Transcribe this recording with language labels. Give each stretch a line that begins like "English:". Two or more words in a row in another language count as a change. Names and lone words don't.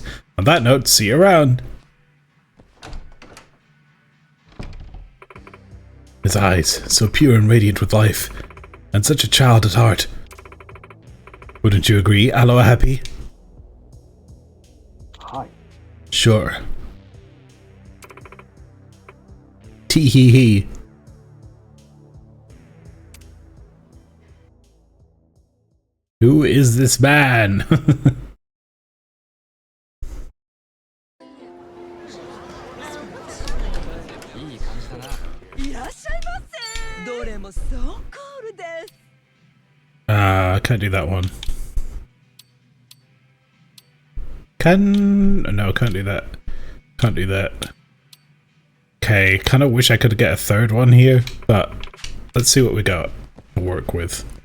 English: On that note, see you around! His eyes, so pure and radiant with life, and such a child at heart. Wouldn't you agree, Aloha Happy? Hi. Sure. Tee hee hee. Who is this man?
Japanese: いらっしゃいませ。どれも
English: so cool
Japanese: です。
English: I can't do that one. No, can't do that. Can't do that. Okay, kind of wish I could get a third one here, but let's see what we got to work with.